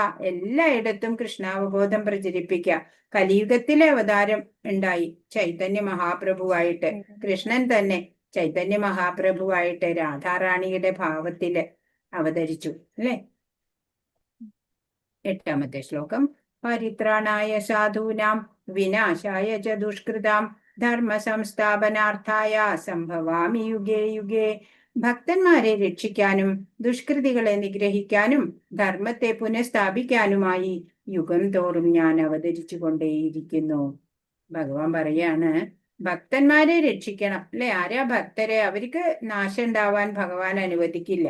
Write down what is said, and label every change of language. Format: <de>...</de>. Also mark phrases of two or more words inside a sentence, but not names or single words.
<ml>എല്ലായിടത്തും കൃഷ്ണാവബോധം പ്രചരിപ്പിക്കുക. കലിയുഗത്തിലെ അവതാരം ഉണ്ടായി ചൈതന്യ മഹാപ്രഭുവായിട്ട്. കൃഷ്ണൻ തന്നെ ചൈതന്യ മഹാപ്രഭുവായിട്ട് രാധാറാണിയുടെ ഭാവത്തില് അവതരിച്ചു, അല്ലെ? 8-ാമത്തെ ശ്ലോകം.</ml> <sa>പരിത്രാണായ സാധൂനാം വിനാശായ ച ദുഷ്കൃതാം ധർമ്മ സംസ്ഥാപനാർത്ഥായ സംഭവാമി യുഗേ യുഗേ.</sa> <ml>ഭക്തന്മാരെ രക്ഷിക്കാനും ദുഷ്കൃതികളെ നിഗ്രഹിക്കാനും ധർമ്മത്തെ പുനഃസ്ഥാപിക്കാനുമായി യുഗം തോറും ഞാൻ അവതരിച്ചു കൊണ്ടേയിരിക്കുന്നു. ഭഗവാൻ പറയാണ്, ഭക്തന്മാരെ രക്ഷിക്കണം, അല്ലെ? ആരാ ഭക്തരെ? അവർക്ക് നാശം ഉണ്ടാവാൻ ഭഗവാൻ അനുവദിക്കില്ല.</ml>